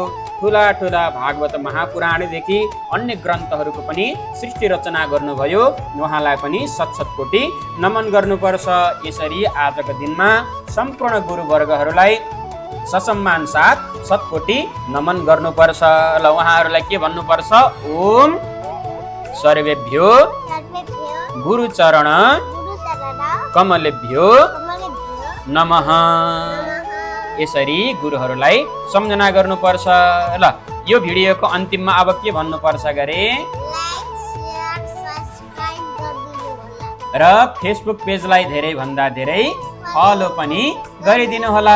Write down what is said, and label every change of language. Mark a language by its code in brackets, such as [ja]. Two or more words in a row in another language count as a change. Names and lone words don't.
[ne] ठुला ठुला भागवत महापुराणदेखि अन्य ग्रन्थहरूको पनि सृष्टि रचना गर्नुभयो। उहाँलाई पनि शत-शतकोटी नमन गर्नुपर्छ। यसरी आजको दिनमा सम्पूर्ण गुरुवर्गहरूलाई ससम्मान साथ शतकोटी नमन गर्नुपर्छ। ल उहाँहरूलाई के भन्नुपर्छ? [sa] ओम सर्वेभ्यो गुरुचरण कमलेभ्यो नमः। [ne] यसरी गुरुहरूलाई सम्झना गर्नुपर्छ। ल यो भिडियोको अन्तिममा अब के भन्नुपर्छ गरे? र फेसबुक पेजलाई धेरै भन्दा धेरै फलो पनि गरिदिनु होला।